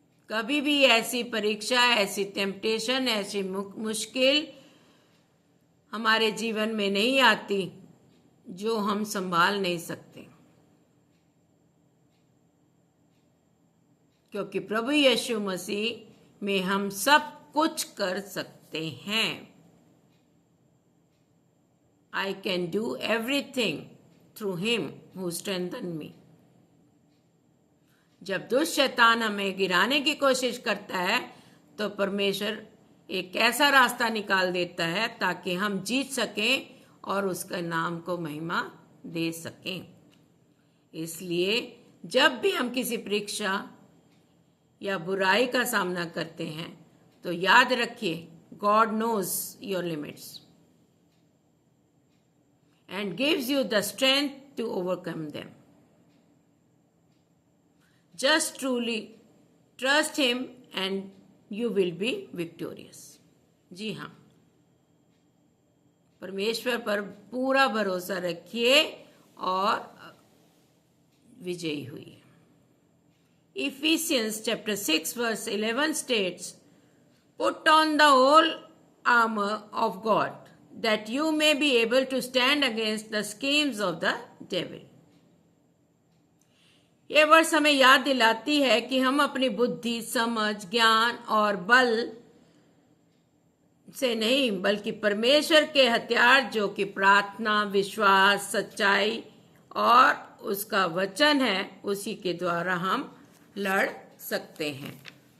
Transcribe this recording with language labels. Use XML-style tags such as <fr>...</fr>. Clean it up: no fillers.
<hi>कभी भी ऐसी परीक्षा, ऐसी टेम्पटेशन, ऐसी मुश्किल हमारे जीवन में नहीं आती जो हम संभाल नहीं सकते, क्योंकि प्रभु यीशु मसीह में हम सब कुछ कर सकते हैं।</hi> <en>I can do everything through him who strengthens me.</en> <hi>जब दुष्ट शैतान हमें गिराने की कोशिश करता है तो परमेश्वर एक ऐसा रास्ता निकाल देता है ताकि हम जीत सकें और उसका नाम को महिमा दे सकें। इसलिए जब भी हम किसी परीक्षा या बुराई का सामना करते हैं तो याद रखिए,</hi> <en>God knows your limits and gives you the strength to overcome them. Just truly trust him and you will be victorious.</en> <hi>जी हाँ, परमेश्वर पर पूरा भरोसा रखिए और विजयी हुई।</hi> <en>Ephesians chapter 6 verse 11 states, put on the whole armor of God, that you may be able to stand against the schemes of the devil.</en> <hi>ये वर्ष हमें याद दिलाती है कि हम अपनी बुद्धि, समझ, ज्ञान और बल से नहीं, बल्कि परमेश्वर के हथियार जो कि प्रार्थना, विश्वास, सच्चाई और उसका वचन है, उसी के द्वारा हम लड़ सकते हैं।</hi>